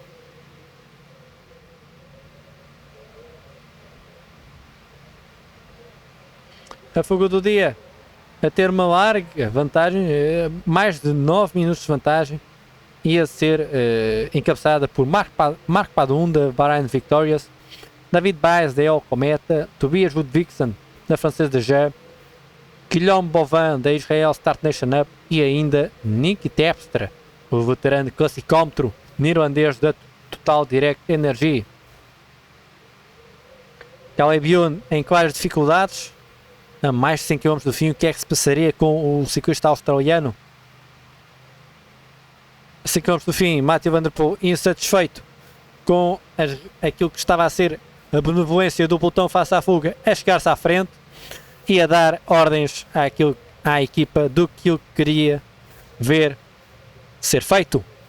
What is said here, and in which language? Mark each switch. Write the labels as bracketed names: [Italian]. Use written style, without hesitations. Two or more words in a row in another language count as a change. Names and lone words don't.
[Portuguese] A fuga do dia a ter uma larga vantagem, mais de 9 minutos de vantagem, ia ser encabeçada por Mark Padun da Bahrain Victorious, David Baez da El Cometa, Tobias Ludvigsen da Française de Gers, Guillaume Bovin da Israel Start Nation Up e ainda Nicky Terpstra, o veterano classicómetro neerlandês da Total Direct Energy. Caleb Ewan em claras dificuldades, a mais de 100 km do fim. O que é que se passaria com o ciclista australiano? A 100 km do fim, Mathieu Van Der Poel insatisfeito com aquilo que estava a ser a benevolência do pelotão face à fuga, a chegar-se à frente e a dar ordens à equipa do que ele queria ver ser feito.